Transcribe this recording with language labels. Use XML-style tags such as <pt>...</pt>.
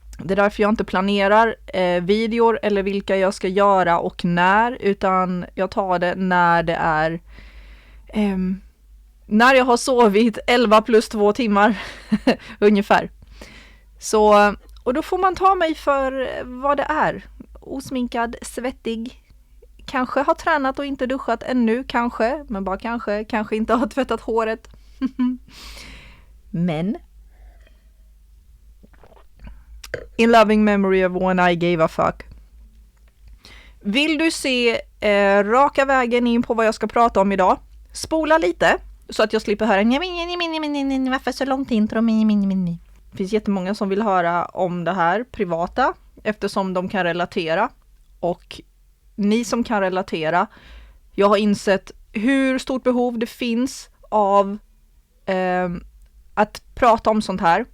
<sv>Det är därför jag inte planerar videor eller vilka jag ska göra och när, utan jag tar det när det är när jag har sovit 11 plus 2 timmar ungefär. Så, och då får man ta mig för vad det är. Osminkad, svettig, kanske har tränat och inte duschat ännu, kanske, men bara kanske inte har tvättat håret.</sv> <en>Men In loving memory of when I gave a fuck.</en> <sv>Vill du se raka vägen in på vad jag ska prata om idag? Spola lite så att jag slipper höra varför så långt intro. Det finns jättemånga som vill höra om det här privata eftersom de kan relatera. Och ni som kan relatera, jag har insett hur stort behov det finns av att prata om sånt här.</sv>